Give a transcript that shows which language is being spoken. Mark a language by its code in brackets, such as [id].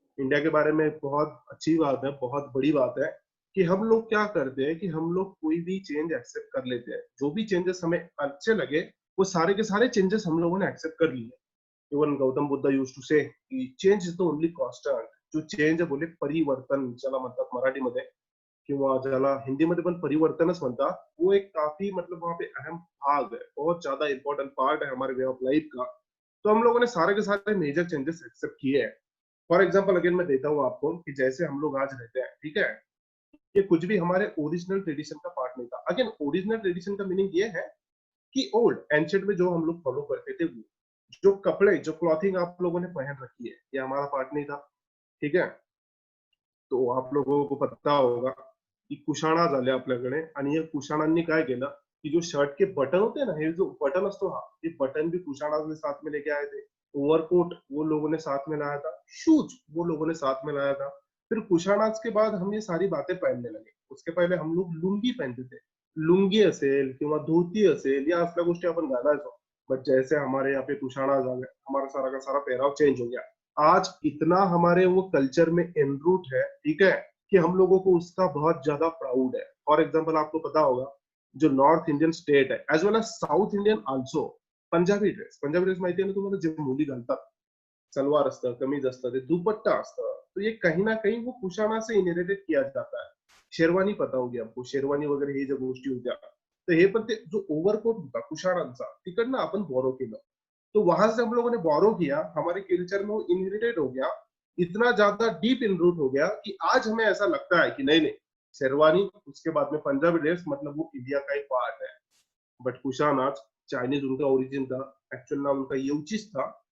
[hi] India के बारे में बहुत अच्छी बात है, बहुत बड़ी बात है कि हम लोग क्या करते हैं कि हम लोग कोई भी चेंज एक्सेप्ट कर लेते हैं. जो भी चेंजेस हमें अच्छे लगे वो सारे के सारे चेंजेस हम लोगों ने एक्सेप्ट कर लिए. [en] Even Gautam Buddha used to say change is the only constant. [mr] जो चेंज आहे बोले परिवर्तन ज्याला म्हणतात मराठीमध्ये, किंवा ज्याला हिंदीमध्ये पण परिवर्तनच म्हणतात, [hi] वो एक काफी मतलब वहां पे अहम भाग है, बहुत ज्यादा इंपॉर्टेंट पार्ट है हमारे वे ऑफ लाइफ का. तो हम लोगों ने सारे के सारे मेजर चेंजेस एक्सेप्ट किए हैं. फॉर एग्जाम्पल अगेन मैं देता हूँ आपको कि जैसे हम लोग आज रहते हैं, ठीक है, ये कुछ भी हमारे ओरिजिनल ट्रेडिशन का पार्ट नहीं था. अगेन ओरिजिनल ट्रेडिशन का मीनिंग ये है कि ओल्ड एंशिएंट में जो हम लोग फॉलो करते थे, वो जो कपड़े, जो क्लॉथिंग आप लोगों ने पहन रखी है, ये हमारा पार्ट नहीं था. ठीक है, तो आप लोगों को पता होगा की [mr] कुशाणा झाले आपल्याकडे, आणि या कुशाणांनी काय केलं की [hi] जो शर्ट के बटन होते हैं ना, ये जो बटन असतो, हा, ये बटन भी कुशाणा ने साथ में लेके आए थे. ओवरकोट वो लोगों ने साथ में लाया था. शूज वो लोगों ने साथ में लाया था. फिर कुशाणाज के बाद हम ये सारी बातें पहनने लगे. उसके पहले हम लोग लुंगी पहनते थे. [mr] लुंगी असेल किंवा धोती असेल, या असल्या गोष्टी आपण घालायचो. [hi] बट जैसे हमारे यहाँ पे कुशाणा आ गए, हमारा सारा का सारा पहराव चेंज हो गया. आज इतना हमारे वो कल्चर में एनरूट है, ठीक है, कि हम लोगों को उसका बहुत ज्यादा प्राउड है. फॉर एग्जाम्पल आपको पता होगा जो नॉर्थ इंडियन स्टेट है as well as south Indian also, [mr] Punjabi dress माहिती आहे ना तुम्हाला, जे मुली घालतात, सलवार असतं, कमीज असतं, ते दुपट्टा असतं. [hi] तो ये कहीं ना कहीं वो कुशाणा से इनहेरिटेड किया जाता है. [mr] शेरवानी पता होगी आपको, शेरवानी वगैरे हे ज्या गोष्टी होत्या, तर हे पण ते जो ओव्हरकोट होता कुशाणांचा, तिकडनं आपण बोरो केलं. [hi] तो वहां से हम लोगों ने बोरो किया, हमारे कल्चर में वो इनहेरिटेड हो गया, इतना ज्यादा डीप इनरूट हो गया कि आज हमें ऐसा लगता है कि नहीं नहीं, शेरवानी उसके बाद में पंजाबी ड्रेस मतलब वो इंडिया का एक पार्ट है. बट कुशानाज चाइनीज उनका ओरिजिन था, एक्चुअल नाम उनका येउचिस था.